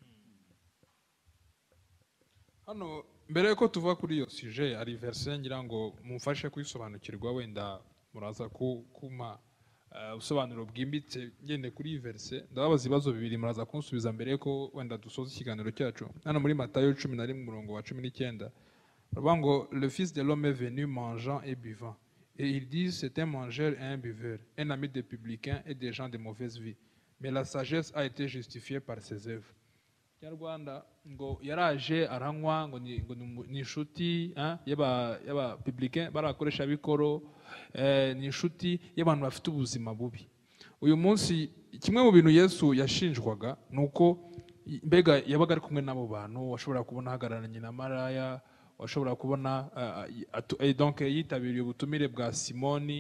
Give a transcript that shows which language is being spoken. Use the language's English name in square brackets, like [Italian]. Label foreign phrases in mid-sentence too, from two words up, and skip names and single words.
[Kinyarwanda] Hano mbere yuko tuva kuri iyo sujet ari verse ngira ngo mumfashe kuyisobanukirwa, wenda muraza kuma usobanuro bwimbitse ngende kuri iyi verse. Ndababaza ibibazo bibiri muraza kunsubiza mbere yuko wenda dusoza ikiganiro cyacu. Hano muri Matayo 11 umurongo wa 19 baravuga ngo [French] le fils de l'homme est venu mangeant et buvant, et ils disent c'est un mangeur et un buveur, un ami des publicains et des gens de mauvaise vie, mais la sagesse a été justifiée par ses œuvres. [Kinyarwanda] Nyarwanda ngo yaraje aranywa ngo ni inshuti y'aba publicain barakoresha bikoro, ni inshuti y'abantu bafite ubuzima bubi. Uyu munsi kimwe mu bintu Yesu yashinjwaga nuko mbega yabaga ari kumwe n'abo bantu, washobora kubona ahagararanye na maraya, washobora kubona donc yitabiriye ubutumire bwa Simoni.